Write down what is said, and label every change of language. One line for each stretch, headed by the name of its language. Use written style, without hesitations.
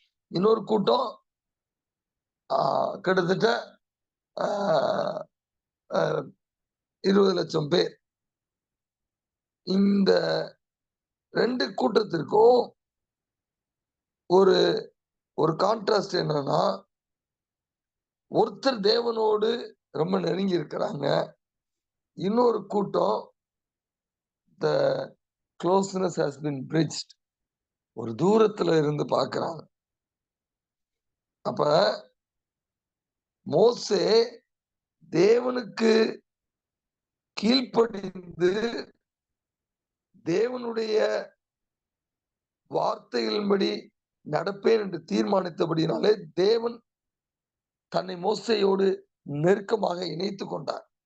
Tamil: இன்னொரு கூட்டம் கிட்டத்தட்ட 20 லட்சம் பேர். இந்த 2 கூட்டத்திற்கும் ஒரு ஒரு கான்ட்ராஸ்ட் என்னன்னா, ஒருத்தர் தேவனோடு ரொம்ப நெருங்கி இருக்கிறாங்க. இன்னொரு கூட்டம்
English: the closeness has been bridged.
Tamil: ஒரு தூரத்துல இருந்து பார்க்கிறாங்க. அப்ப மோசே தேவனுக்கு கீழ்ப்படிந்து தேவனுடைய வார்த்தைகளின்படி நடப்பேன் என்று தீர்மானித்தபடினாலே தேவன் தன்னை மோசேயோடு நெருக்கமாக இணைத்துக் கொண்டார்.